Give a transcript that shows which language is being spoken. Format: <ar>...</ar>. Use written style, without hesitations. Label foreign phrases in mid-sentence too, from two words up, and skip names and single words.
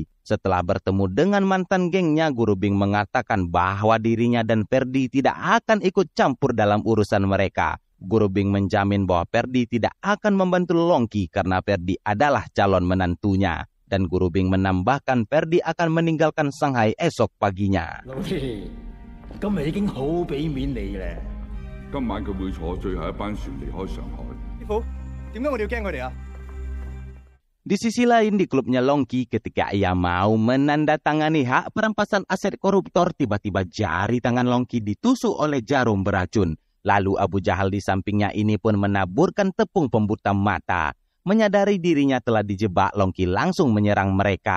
<id>Setelah bertemu dengan mantan gengnya, Guru Bing mengatakan bahwa dirinya dan Ferdi tidak akan ikut campur dalam urusan mereka. Guru Bing menjamin bahwa Ferdi tidak akan membantu Longki karena Ferdi adalah calon menantunya. Dan Guru Bing menambahkan Ferdi akan meninggalkan Shanghai esok paginya.</id> <yue>老師，今日已經好俾面你咧。今晚佢會坐最後一班船離開上海。師傅，點解我哋要驚佢哋啊？</yue> <id>Di sisi lain, di klubnya Longki, ketika ia mau menandatangani hak perampasan aset koruptor, tiba-tiba jari tangan Longki ditusuk oleh jarum beracun. Lalu Abu Jahal di sampingnya ini pun menaburkan tepung pembuta mata. Menyadari dirinya telah dijebak, Longki langsung menyerang mereka.</id>